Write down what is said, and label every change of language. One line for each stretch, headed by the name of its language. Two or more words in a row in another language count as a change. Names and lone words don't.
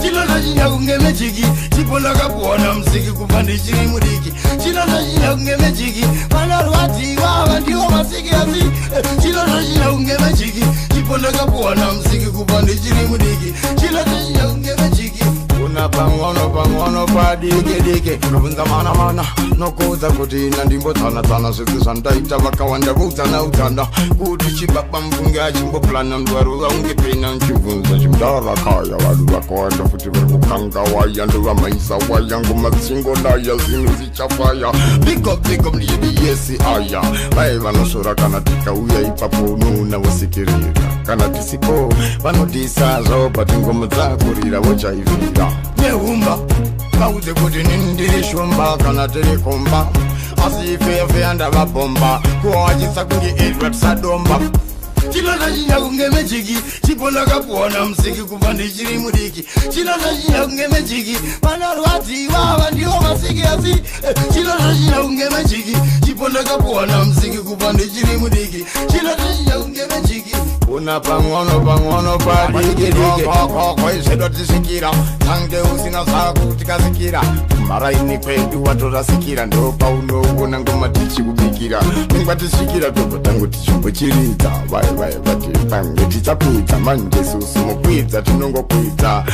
Shona: Chinonda chinya kunge mejiki. Chipo ndakapuwa na muziki kubva ndichiri mudiki. Chinonda chinya kunge mejiki. Vanorwadziwa, ava ndivo masiki asi. Eh, chinonda chinya kunge mejiki. Chipo ndakapuwa na muziki kubva ndichiri mudiki. Chinonda chinya kunge mejiki. Una pang'ono, pang'ono padiki diki. Ndobvunza mana mana. Nokuudza kuti ina ndimbo tsana tsana. Zvese zvandaita vakawanda voudzana udzana. Kuti chibaba mvunge achimboplana ndwaro vaunge pena nchibvunza chimudara kaya. Vanhu vakawanda futi vari kukanga waya. Ndovamhaisa waya. Ngoma dzingo naya. Zvinhu zvichafaya.
English: Big up, big up,
Shona: ndiyedi yesi aya. Vai vanosvora kana tikauya ipapo unoona vosekerera. Kana tisipo vanodisa zvavo but ngoma dzakurira vochaivira. Nehumba. Vaudze kuti nini ndiri shumba kana tiri kumba. Asi ife, ife andavabhomba. Kuwachisa kunge Edward Sadomba. Chinonda chinya kunge mejiki. Chipo ndakapuwa na muziki kubva ndichiri mudiki. Chinonda chinya kunge mejiki. Vanorwadziwa, ava ndivo masiki asi. Eh, chinonda chinya kunge mejiki. Chipo ndakapuwa na muziki kubva ndichiri mudiki. Chinonda chinya kunge mejiki. Una pang'ono, pang'ono padiki diki. Ko, ko, ko, ko, izvedu tisikira. Tange usina zako tikazikira. Kumaraini kwedu watorasikira. Ndo paunoona ngoma tichikubikira. Ningwa tisikira tobva tangu tichimbochiridza. Vai, vai, vati pamwe tichapedza. Manje isusu mukwidza tinongokwidza.